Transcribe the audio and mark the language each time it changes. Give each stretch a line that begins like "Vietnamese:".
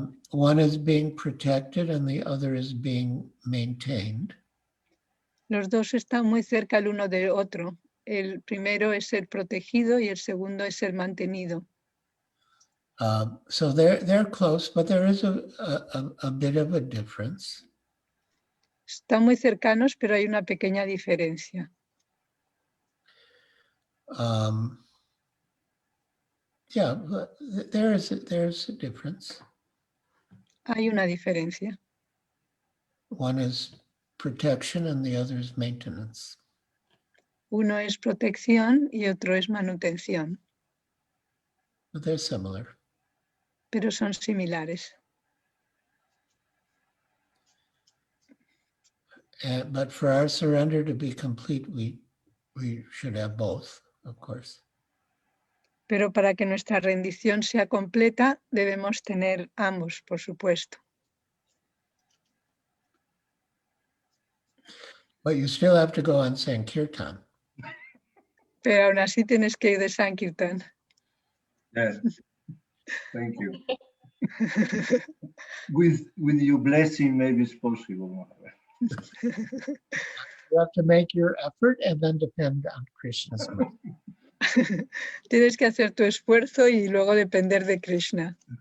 English: One is being protected and the other is being maintained.
Spanish: Los dos están muy cerca el uno del otro. El primero es ser protegido y el segundo es ser mantenido.
English: So they're close, but there is a bit of a difference.
Spanish: Están muy cercanos, pero hay una pequeña diferencia.
English: Yeah, but there's a difference.
Spanish: Hay una diferencia.
English: One is protection and the other is maintenance.
Spanish: Uno es protección y otro es manutención,
English: But they're similar.
Spanish: pero son similares.
English: But for our surrender to be complete, we should have both, of course.
Spanish: Pero para que nuestra rendición sea completa, debemos tener ambos, por supuesto.
English: But you still have to go on Sankirtan.
Spanish: Pero aún así tienes que ir de Sankirtan.
English: Yes. Thank you. With your blessing, maybe it's possible. You have to make your effort and then depend on Krishna's mercy.
Spanish: Tienes que hacer tu esfuerzo y luego depender de Krishna.